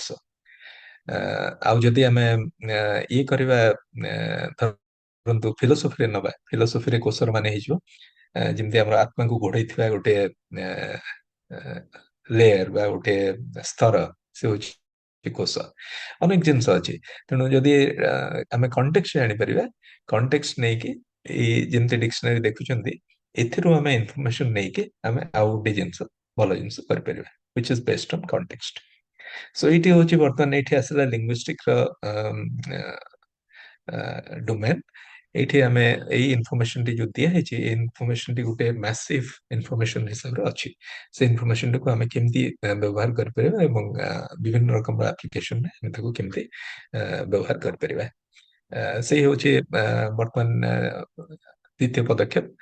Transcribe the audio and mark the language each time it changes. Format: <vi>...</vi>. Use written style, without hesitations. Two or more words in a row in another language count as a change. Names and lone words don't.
<or>ଆଉ ଯଦି ଆମେ ଇଏ କରିବା, ଧରନ୍ତୁ ଫିଲୋସଫିରେ ନବା, ଫିଲୋସଫିରେ କୋଶର ମାନେ ହେଇଯିବ ଯେମିତି ଆମର ଆତ୍ମାକୁ ଘୋଡେଇଥିବା ଗୋଟେ ଲେୟର ବା ଗୋଟେ ସ୍ତର, ସେ ହଉଛି କୋଶ। ଅନେକ ଜିନିଷ ଅଛି। ତେଣୁ ଯଦି ଆମେ କଣ୍ଟେକ୍ସଟ ଜାଣିପାରିବା, କଣ୍ଟେକ୍ସଟ ନେଇକି ଏଇ ଯେମିତି ଡିକ୍ସନାରୀ ଦେଖୁଛନ୍ତି, ଏଥିରୁ ଆମେ ଇନଫର୍ମେସନ ନେଇକି ଆମେ ଆଉ ଗୋଟେ ଜିନିଷ, ଭଲ ଜିନିଷ କରିପାରିବା,</or> <en>which is based on context.</en> <or>ସୋ ଏଇଠି ହଉଛି ବର୍ତ୍ତମାନ ଏଇଠି ଆସିଲା ଲିଙ୍ଗୁଇଷ୍ଟିକ ର ଡୋମେନ୍। ଏଇଠି ଆମେ ଏଇ ଇନଫର୍ମେସନଟି ଯୋଉ ଦିଆହେଇଛି, ଏଇ ଇନଫର୍ମେସନଟି ଗୋଟେ</or> <en>massive information</en> <or>ହିସାବରେ ଅଛି। ସେ ଇନଫର୍ମେସନଟିକୁ ଆମେ କେମିତି ବ୍ୟବହାର କରିପାରିବା ଏବଂ ବିଭିନ୍ନ ରକମର ଆପ୍ଲିକେସନରେ ଆମେ ତାକୁ କେମିତି ବ୍ୟବହାର କରିପାରିବା, ସେଇ ହଉଛି ବର୍ତ୍ତମାନ ଦ୍ୱିତୀୟ ପଦକ୍ଷେପ।</or>